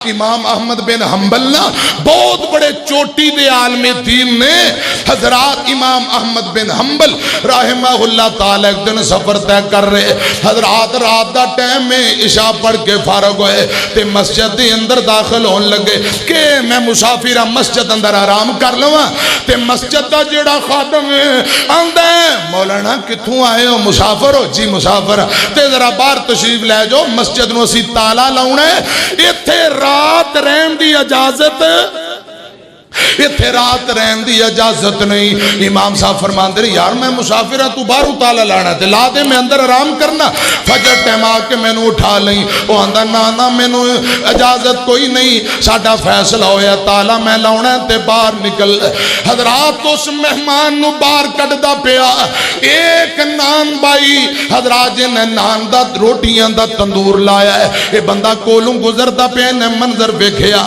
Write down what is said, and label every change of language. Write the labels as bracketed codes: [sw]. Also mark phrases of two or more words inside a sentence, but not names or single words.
[pa] امام احمد بن حنبل نا بہت بڑے چوٹی دے عالم دین نے حضرات امام احمد بن حنبل رحمہ اللہ تعالی ایک دن سفر طے کر رہے حضرات رات دا ٹائم میں عشاء پڑھ کے فارغ ہوئے تے مسجد دے اندر داخل ہون لگے کہ میں مسافر مسجد اندر آرام کر لواں تے مسجد دا جڑا خادم آندا ہے مولانا کتھوں آئے ہو مسافر ہو جی مسافر تے ذرا باہر تشریف لے جاؤ مسجد نو اسی تالا لاؤنا ہے ایتھے رات رہن دی اجازت اتھے رات رہن دی اجازت نہیں امام صاحب فرماندے یار میں مسافر ہوں تو باہر تالا لانا تے لا دے میں اندر آرام کرنا فجر ٹائم آ کے میں نو اٹھا لیں وہ آندا نا میں نو اجازت کوئی نہیں ساڈا فیصلہ ہویا تالا میں لاؤنا تے باہر نکل حضرات اس مہمان نو باہر کڈدا پیا ایک نان بائی حضرات جن نان دا روٹیاں دا تندور لایا ہے یہ بندہ کولوں گزردا پیا نے منظر ویکھیا